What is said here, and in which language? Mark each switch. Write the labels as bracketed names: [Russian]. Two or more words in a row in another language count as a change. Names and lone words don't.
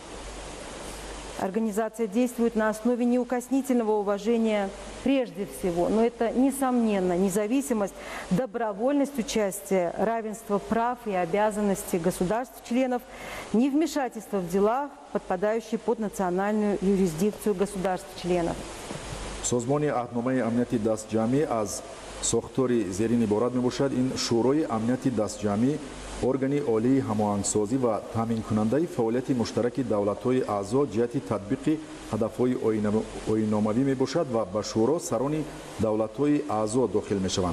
[Russian] Организация действует на основе неукоснительного уважения прежде всего, но это, несомненно, независимость, добровольность участия, равенство прав и обязанностей государств-членов, невмешательство в дела, подпадающие под национальную юрисдикцию государств-членов. [Tajik] созмони аҳдномаи амнияти дастҷамъӣ аз сохтори зерин иборат мебошад. ин шӯрои амнияти дастҷамъӣ органи олии ҳамоҳангсозӣ ва таъминкунандаи фаъолияти муштараки давлатҳои аъзо ҷиҳати татбиқи ҳадафҳои оинномавӣ мебошад ва ба шӯро сарони давлатҳои аъзо дохил мешаванд.